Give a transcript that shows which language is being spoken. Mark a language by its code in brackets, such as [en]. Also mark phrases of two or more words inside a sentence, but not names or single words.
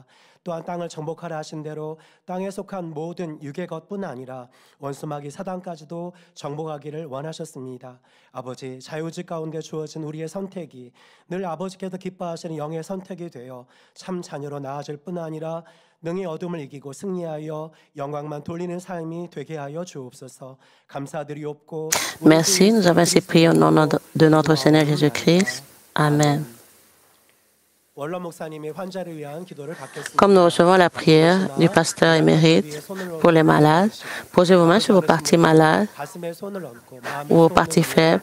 [ko] 또한 땅을 정복하라 하신 대로 땅에 속한 모든 육의 것뿐 아니라 원수마귀 사단까지도 정복하기를 원하셨습니다. 아버지, 자유지 가운데 주어진 우리의 선택이 늘 아버지께서 기뻐하시는 영의 선택이 되어 참 자녀로 나아질 뿐 아니라 능히 어둠을 이기고 승리하여 영광만 돌리는 삶이 되게 하여 주옵소서. 감사드리옵고 [fr] Merci, nous avons ainsi prié au nom de notre Seigneur Jésus-Christ. Amen. Comme nous recevons la prière du pasteur émérite pour les malades, posez vos mains sur vos parties malades ou vos parties faibles.